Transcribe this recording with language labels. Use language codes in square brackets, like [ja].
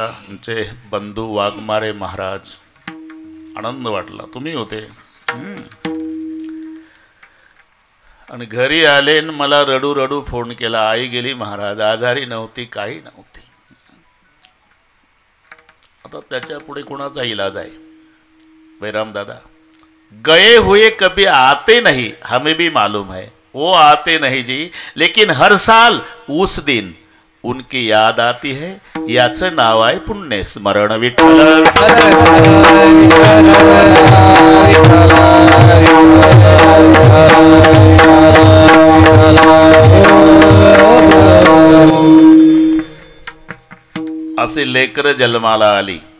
[mr] आमचे बंधू वाघमारे महाराज, आनंद वाटला. तुम्ही होते. आणि घरी आले आणि मला रडू रडू फोन केला, आई गेली महाराज, आजारी नव्हती, काही नव्हती. आता त्याच्या पुढे कोणाचा इलाज आहे? [hi] बैराम दादा, गए हुए कभी आते नहीं, हमें भी मालूम है वो आते नहीं जी, लेकिन हर साल उस दिन उनकी याद आती है. [mr] याचं नाव आहे पुण्य स्मरण. विठ्ठल असे लेकर जन्माला आली.